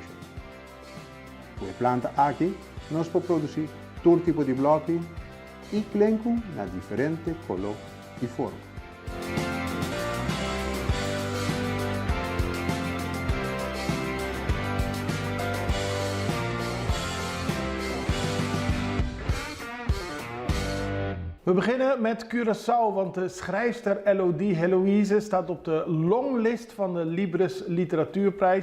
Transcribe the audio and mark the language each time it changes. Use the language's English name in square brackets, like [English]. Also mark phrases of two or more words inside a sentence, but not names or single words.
[Spanish] La planta aquí nos puede producir todo tipo de bloque y clenco na diferente color y forma. [Dutch] We beginnen met Curaçao, want de schrijfster Elodie Heloïse staat op de longlist van de Libris Literatuurprijs.